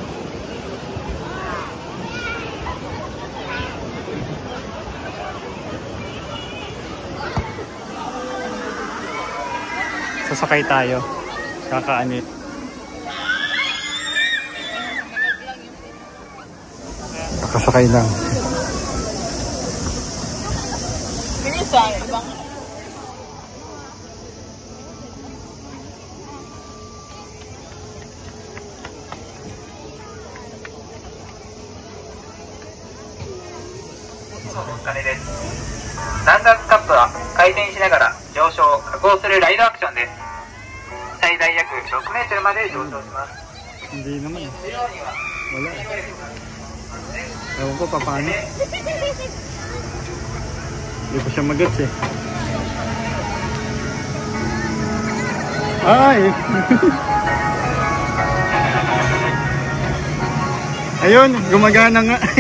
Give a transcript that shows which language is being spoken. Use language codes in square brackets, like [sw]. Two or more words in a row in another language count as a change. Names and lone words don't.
[tl] Sasakay tayo. Kakaanit. Kakasakay lang. Bilisan, ibang [ja] ランダムカップは回転しながら上昇・下降するライドアクションです。最大約6メートルまで上昇します。 [tl] Hindi naman. Wala. Ewan ko pa paano. Hindi pa siya mag-gets eh. Ay! Ayun, gumagana nga.